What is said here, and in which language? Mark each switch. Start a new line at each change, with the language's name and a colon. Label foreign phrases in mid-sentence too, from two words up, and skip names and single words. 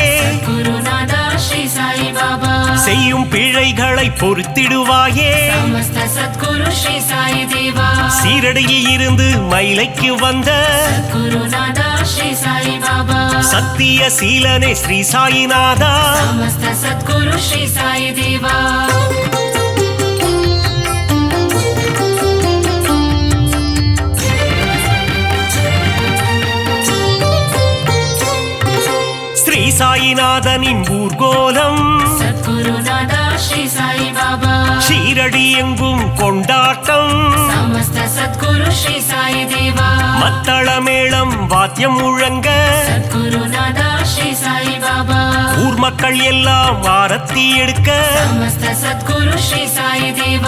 Sanskrit: सद्गुरु नादा श्री साई बाबा.
Tamil: செய்யும் பிழைகளை பொறுத்திடுவாயே
Sanskrit: समस्त सद्गुरु श्री साई देवा.
Tamil: சீரடியில் இருந்து மயிலைக்கு வந்த
Sanskrit: सद्गुरु नादा श्री साई बाबा.
Tamil: சத்திய சீலனே ஸ்ரீ சாயிநாதா
Sanskrit: समस्त सद्गुरु श्री साई देवा.
Tamil: ஸ்ரீ சாயிநாதனின் ஊர்கோலம்
Sanskrit: सद्गुरु नादा श्री साई बाबा.
Tamil: ஷீரடி எங்கும் கொண்டாட்டம்
Sanskrit: समस्त सद्गुरु श्री साई देवा.
Tamil: மத்தள மேளம் வாத்தியம் முழங்க
Sanskrit: सद्गुरु नादा श्री साई बाबा.
Tamil: ஊர் மக்கள் எல்லாம் ஆரத்தி எடுக்க
Sanskrit: समस्त सद्गुरु श्री साई देवा.